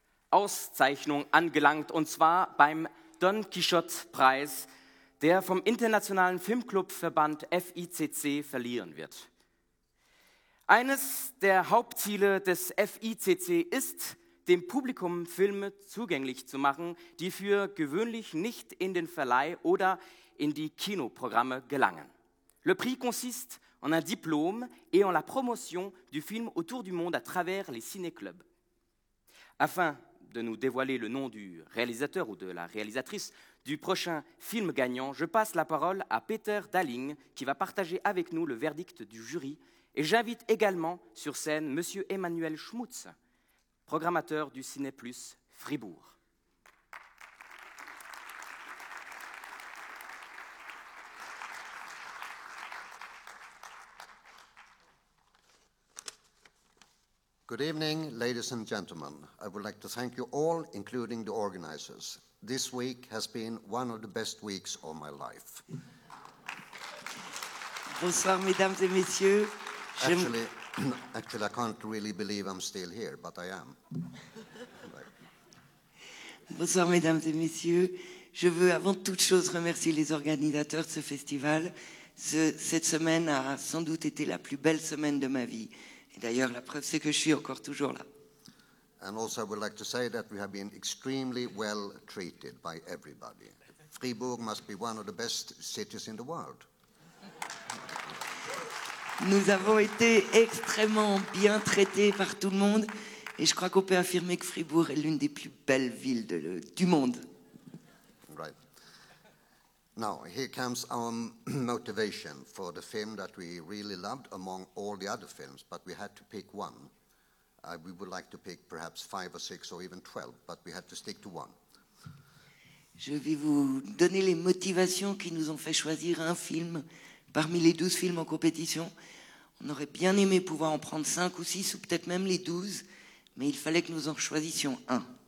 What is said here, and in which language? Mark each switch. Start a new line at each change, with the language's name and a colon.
German: Auszeichnung angelangt, und zwar beim Don Quixote-Preis, der vom Internationalen Filmclubverband FICC verliehen wird. Eines der Hauptziele des FICC ist, dem Publikum Filme zugänglich zu machen, die für gewöhnlich nicht in den Verleih oder in die Kinoprogramme gelangen.
French: Le prix consiste en un diplôme et en la promotion du film autour du monde à travers les ciné-clubs. Afin de nous dévoiler le nom du réalisateur ou de la réalisatrice du prochain film gagnant, je passe la parole à Peter Dalling qui va partager avec nous le verdict du jury, et j'invite également sur scène M. Emmanuel Schmutz, programmateur du Ciné Plus Fribourg.
English: Good evening, ladies and gentlemen. I would like to thank you all, including the organizers. This week has been one of the best weeks of my life.
French: Bonsoir, mesdames et messieurs.
English: Actually, I can't really believe I'm still here, but I am.
French: Bonsoir, mesdames et messieurs. Je veux avant toute chose remercier les organisateurs de ce festival. Cette semaine a sans doute été la plus belle semaine de ma vie. Et d'ailleurs, la preuve, c'est que je suis encore toujours là.
English: And also, I would like to say that we have been extremely well treated by everybody. Fribourg must be one of the best cities in the world.
French: Nous avons été extrêmement bien traités par tout le monde et je crois qu'on peut affirmer que Fribourg est l'une des plus belles villes du monde.
English: Right. Now, here comes our motivation for the film that we really loved among all the other films, but we had to pick one. We would like to pick perhaps 5 or 6 or even 12, but we had to stick to one.
French: Je vais vous donner les motivations qui nous ont fait choisir un film parmi les 12 films en compétition. On aurait bien aimé pouvoir en prendre 5 ou 6 ou peut-être même les 12, mais il fallait que nous en choisissions un.